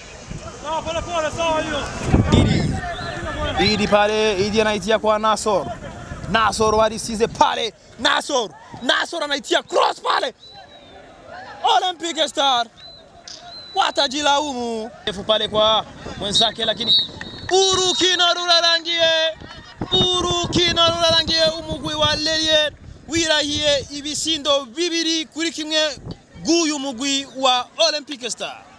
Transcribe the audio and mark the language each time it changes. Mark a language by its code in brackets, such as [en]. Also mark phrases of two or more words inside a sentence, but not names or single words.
[sw] Idi pale, Idi anaitia kwa Nasor wadisize pale. Nasor anaitia cross pale. Olympique Star watajilaumu. Efu pale kwa mwenzake lakini [rn] urukino rurarangiye umugwi wa Lelier wirahiye ibisindo bibiri kuri kimwe guyu mugwi wa Olympique Star.